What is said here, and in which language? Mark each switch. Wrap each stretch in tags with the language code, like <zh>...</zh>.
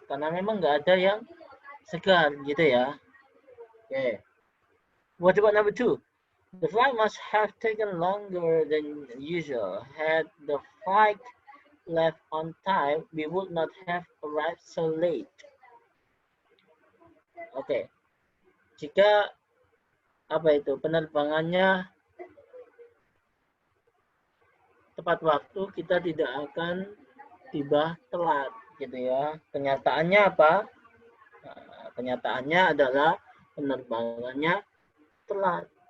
<id>Karena memang nggak ada yang segar gitu ya.</id> <en>Okay. What about number 2? The flight must have taken longer than usual. Had the flight left on time, we would not have arrived so late.</en> <id>Oke. Jika apa itu penerbangannya tepat waktu, kita tidak akan tiba telat gitu ya. Kenyataannya apa? Kenyataannya adalah penerbangannya telat.</id>